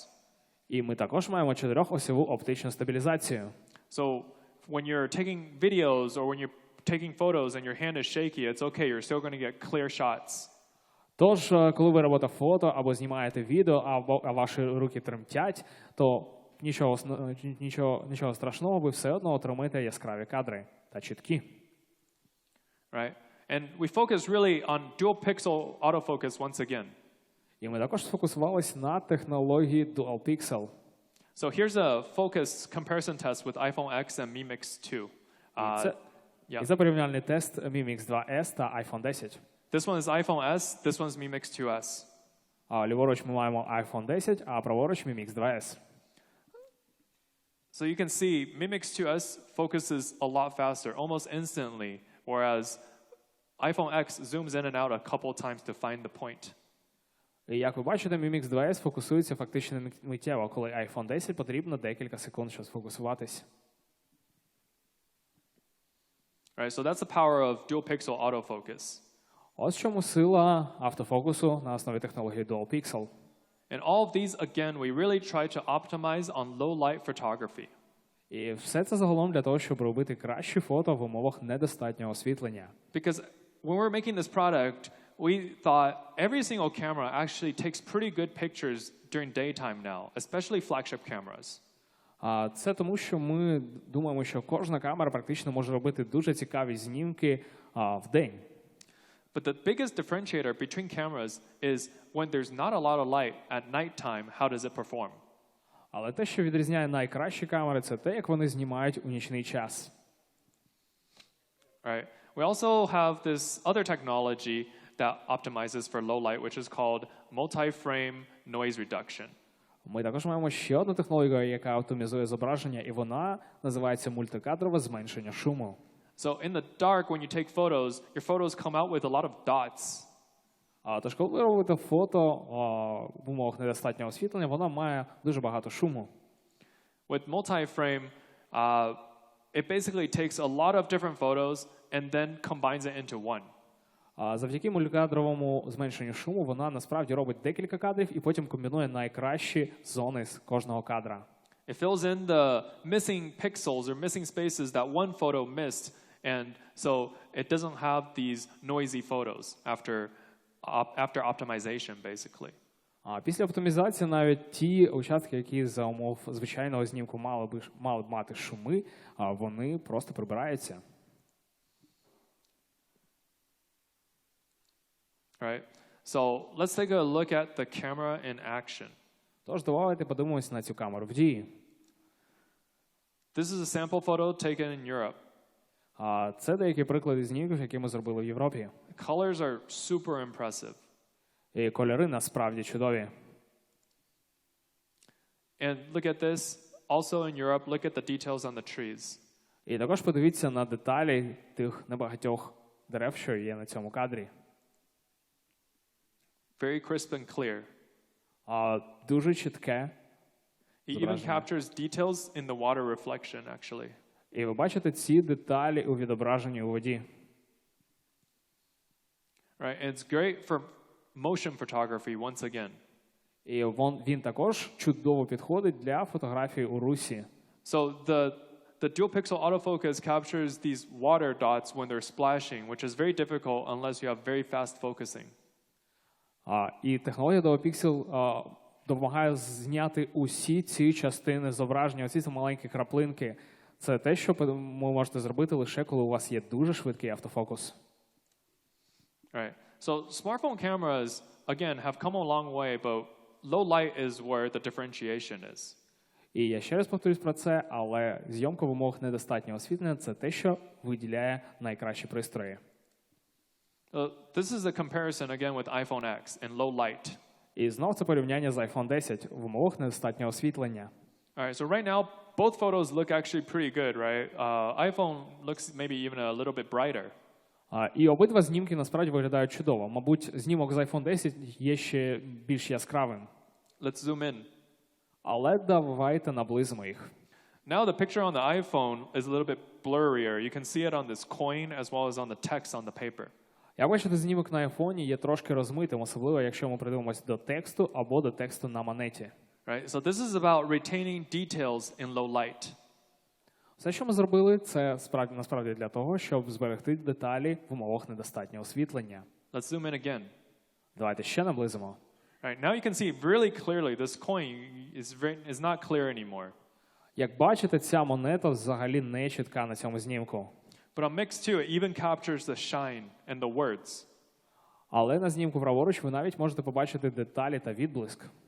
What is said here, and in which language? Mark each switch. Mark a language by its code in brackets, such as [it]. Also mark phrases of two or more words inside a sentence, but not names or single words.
[uk] І ми також маємо 4-осьову оптичну стабілізацію. [en] So when you're taking videos or when you're taking photos and your hand is shaky, it's okay, you're still going to get clear shots. [uk] Тож, коли ви робите фото або знімаєте відео, а ваші руки тремтять, то нічого страшного, ви все одно отримаєте яскраві кадри та чіткі. [en] Right? And we focus really on dual pixel autofocus once again. [uk] І ми також сфокусувались на технології Dual Pixel. [en] So here's a focus comparison test with iPhone X and Mi Mix 2. [uk] І це порівняльний тест Mi Mix 2S та iPhone 10. [en] This one is iPhone S, this one's Mi Mix 2S. [uk] Ліворуч ми маємо iPhone 10, а праворуч Mi Mix 2S. [en] So you can see Mi Mix 2S focuses a lot faster, almost instantly, whereas iPhone X zooms in and out a couple times to find the point. [uk] І як ви бачите, Mi Mix 2S фокусується фактично миттєво, коли iPhone 10 потрібно декілька секунд, щоб сфокусуватись. [en] Right, so that's the power of dual pixel autofocus. [uk] Ось чому сила автофокусу на основі технології Dual Pixel. [en] And all of these, again, we really try to optimize on low light photography. [uk] І все це загалом для того, щоб робити кращі фото в умовах недостатнього освітлення. [en] Because when we're making this product, we thought every single camera actually takes pretty good pictures during daytime now, especially flagship cameras. [uk] Це тому, що ми думаємо, що кожна камера практично може робити дуже цікаві знімки в день. [en] But the biggest differentiator between cameras is when there's not a lot of light at nighttime, how does it perform? [uk] Але те, що відрізняє найкращі камери, це те, як вони знімають у нічний час. [en] Right. We also have this other technology that optimizes for low light, which is called multi-frame noise reduction. [uk] Ми також маємо ще одну технологію, яка оптимізує зображення, і вона називається мультикадрове зменшення шуму. [en] So in the dark, when you take photos, your photos come out with a lot of dots. [uk] Тож, коли ви робите фото в умовах недостатнього освітлення, вона має дуже багато шуму. [en] With multi-frame, it basically takes a lot of different photos and then combines it into one. [uk] Завдяки мультикадровому зменшенню шуму вона насправді робить декілька кадрів і потім комбінує найкращі зони з кожного кадра. [en] It fills in the missing pixels or missing spaces that one photo missed, and so it doesn't have these noisy photos after optimization, basically. [uk] Після оптимізації навіть ті участки, які за умов звичайного знімку мали б мати шуми, вони просто прибираються. [en] Right. So let's take a look at the camera in action. [uk] Тож давайте подивимося на цю камеру в дії. [en] This is a sample photo taken in Europe. [uk] Це деякі приклади знімків, які ми зробили в Європі. [en] Colors are super impressive. [uk] І кольори насправді чудові. [en] And look at this. Also in Europe, look at the details on the trees. [uk] І також подивіться на деталі тих небагатьох дерев, що є на цьому кадрі. [en] Very crisp and clear. [uk] Дуже чітке. [en] It even captures details in the water reflection, actually. [uk] І ви бачите ці деталі у відображенні у воді. [en] Right, and it's great for motion photography once again. [uk] І він також чудово підходить для фотографії у русі. [en] So the dual pixel autofocus captures these water dots when they're splashing, which is very difficult unless you have very fast focusing. [uk] І технологія Dual Pixel допомагає зняти усі ці частини зображення, усі ці маленькі краплинки. Це те, що ви можете зробити лише коли у вас є дуже швидкий автофокус. [en] Right. So smartphone cameras, again, have come a long way, but low light is where the differentiation is. [uk] І я ще раз повторюсь про це, але зйомка в умовах недостатнього освітлення – це те, що виділяє найкращі пристрої. [en] This is a comparison, again, with iPhone X in low light. [uk] І знов це порівняння з iPhone 10 в умовах недостатнього освітлення. [en] All right, so right now, both photos look actually pretty good, right? iPhone looks maybe even a little bit brighter. [uk] І обидва знімки насправді виглядають чудово. Мабуть, знімок з iPhone 10 є ще більш яскравим. [en] Let's zoom in. [uk] Але давайте наблизимо їх. [en] Now the picture on the iPhone is a little bit blurrier. You can see it on this coin as well as on the text on the paper. [uk] Як бачите, знімок на айфоні є трошки розмитим, особливо якщо ми придивимося до тексту або до тексту на монеті. [en] Right? So this is about retaining details in low light. [uk] Все, що ми зробили, це насправді для того, щоб зберегти деталі в умовах недостатнього освітлення. [en] Let's zoom in again. [uk] Давайте ще наблизимо. [en] Right, now you can see really clearly this coin is not clear anymore. [uk] Як бачите, ця монета взагалі не чітка на цьому знімку. [en] But on Mix 2, it even captures the shine and the words. [uk] Але на знімку праворуч ви навіть можете побачити деталі та відблиск.